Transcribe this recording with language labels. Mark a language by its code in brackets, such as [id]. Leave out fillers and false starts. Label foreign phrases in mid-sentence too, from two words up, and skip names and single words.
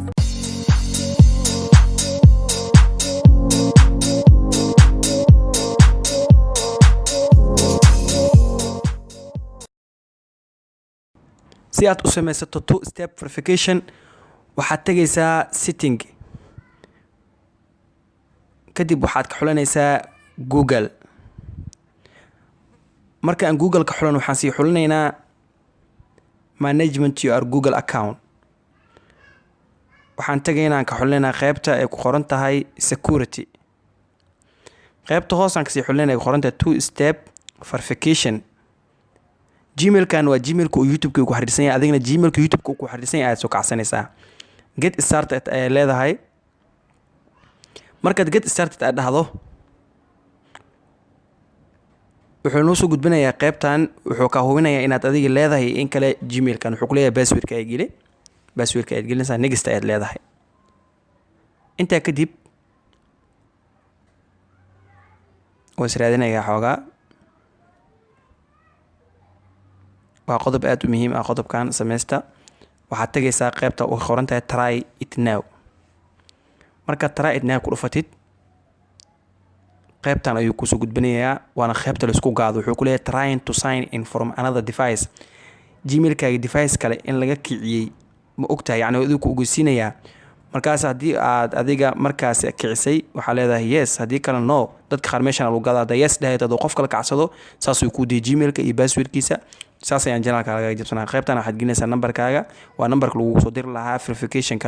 [so] si aad u samaysato [en] two-step verification [so] waxaad tagaysaa setting kadib waxaad ka xulanaysaa Google. marka aan Google ka xulan waxaan sii xulanaynaa [en] management your Google account. [so] waxaan tagaynaa aan ka xulanaynaa qaybta ay ku qoran tahay security. qaybta hoos aan ka sii xulanay ku qoran tahay [en] two-step verification. [so] Gmail-kan waa Gmail-ka oo YouTube-ka ku xiriirsan yahay, adigna Gmail-ka YouTube-ka ku xiriirsan yahay aad soo kacsanaysaa. [en] Get started [so] ay leedahay. markaad [en] get started [so] aad dhahdo wuxuu noo soo gudbinayaa qaybtan, wuxuu ka hubinayaa inaad adiga leedahay in kale Gmail-kan. wuxuu ku leeyahay password-ka ay geli. password-ka aad gelinaysaa, next aad leedahay. intaa kadib waa israadinayaa xoogaa. waa qodob aad u muhiim ah qodobkan sameysta. waxaad tagaysaa qaybta oo qoran tahay [en] try it now. [so] marka [en] try it now [so] ku dhufatid qaybtan ayuu ku soo gudbinayaa, waana qaybta la isku gaado. wuxuu ku leeyahay [en] trying to sign in from another device. [so] Gmail-kaaga device kale in laga kiciyay ma ogtahay, yacni adigu ku ogeysiinayaa. markaas haddii aad adiga markaas kicisay waxaa leedahay yes, haddii kale no. dadka qaar meeshan lagu gadaa hadda yes dhahayd oo qof kale kacsado saas uu ku diiday Gmail-ka iyo password-kiisa. saas ayaan channel-ka laga jabsanaa. qaybtan waxaad gelinaysaa number-kaaga, waa number-ka lagu soo diri lahaa verification-ka.